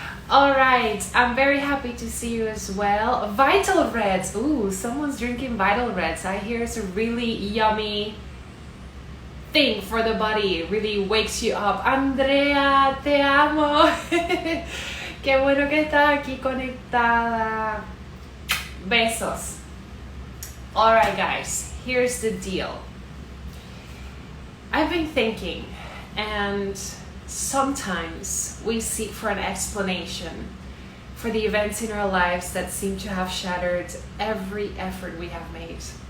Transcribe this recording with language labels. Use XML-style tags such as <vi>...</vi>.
<en>All right, I'm very happy to see you as well. Vital Reds. Ooh, someone's drinking Vital Reds. I hear it's a really yummy thing for the body. It really wakes you up. Andrea,</en> <es>te amo. Qué bueno que estás aquí conectada. Besos.</es> <en>All right, guys, here's the deal. I've been thinking, and sometimes we seek for an explanation for the events in our lives that seem to have shattered every effort we have made.</en>